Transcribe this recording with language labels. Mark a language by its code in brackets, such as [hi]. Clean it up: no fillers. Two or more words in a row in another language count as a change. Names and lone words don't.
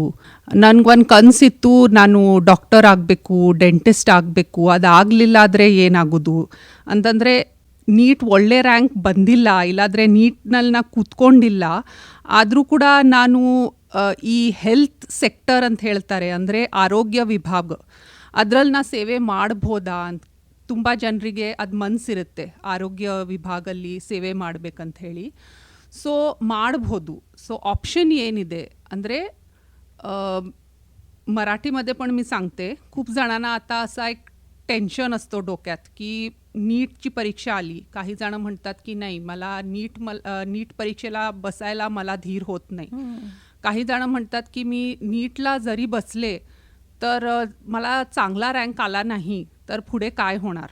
[kn] ನನಗೊಂದು ಕನಸಿತ್ತು, ನಾನು ಡಾಕ್ಟರ್ ಆಗಬೇಕು, ಡೆಂಟಿಸ್ಟ್ ಆಗಬೇಕು, ಅದಾಗಲಿಲ್ಲ ಆದರೆ ಏನಾಗೋದು ಅಂತಂದರೆ, ನೀಟ್ ಒಳ್ಳೆ ರ್ಯಾಂಕ್ ಬಂದಿಲ್ಲ, ಇಲ್ಲಾಂದರೆ ನೀಟ್ನಲ್ಲಿ ನಾ ಕೂತ್ಕೊಂಡಿಲ್ಲ, ಆದರೂ ಕೂಡ ನಾನು ಈ [en] health sector [kn] ಅಂತ ಹೇಳ್ತಾರೆ, ಅಂದರೆ ಆರೋಗ್ಯ ವಿಭಾಗ, ಅದರಲ್ಲಿ ನಾ ಸೇವೆ ಮಾಡ್ಬೋದಾ ಅಂತ ತುಂಬ ಜನರಿಗೆ ಅದು ಮನಸ್ಸಿರುತ್ತೆ, ಆರೋಗ್ಯ ವಿಭಾಗದಲ್ಲಿ ಸೇವೆ ಮಾಡಬೇಕಂತ ಹೇಳಿ. ಸೊ ಮಾಡ್ಬೋದು. ಸೊ ऑप्शन ಏನಿದೆ ಅಂದರೆ, [mr] मराठीमध्ये पण मी सांगते, खूप जणांना आता असा एक टेन्शन असतो डोक्यात की नीटची परीक्षा आली. काही जण म्हणतात की नाही, मला नीट परीक्षेला बसायला मला धीर होत नाही. काही जण म्हणतात की मी नीटला जरी बसले तर मला चांगला रँक आला नाही तर पुढे काय होणार?